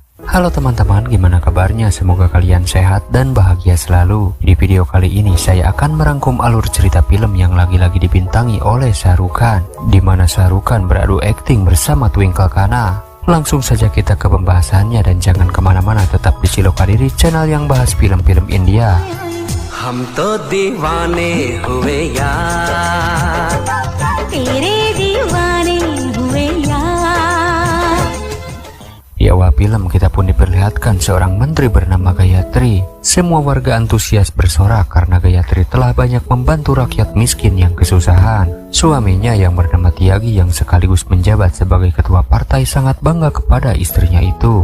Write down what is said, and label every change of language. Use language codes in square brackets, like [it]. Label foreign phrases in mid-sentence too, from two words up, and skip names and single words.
[id] Halo teman-teman, gimana kabarnya? Semoga kalian sehat dan bahagia selalu. Di video kali ini saya akan merangkum alur cerita film yang lagi-lagi dibintangi oleh Shah Rukh Khan, di mana Shah Rukh Khan beradu akting bersama Twinkle Khanna. Langsung saja kita ke pembahasannya dan jangan kemana-mana, tetap di Cilokadiri, channel yang bahas film-film India. [hi] हम तो दीवाने हुए यार, तेरे दीवाने हुए यार. [id] Di awal film kita pun diperlihatkan seorang menteri bernama Gayatri. Semua warga antusias bersorak karena Gayatri telah banyak membantu rakyat miskin yang kesusahan. Suaminya yang bernama Tyagi yang sekaligus menjabat sebagai ketua partai sangat bangga kepada istrinya itu.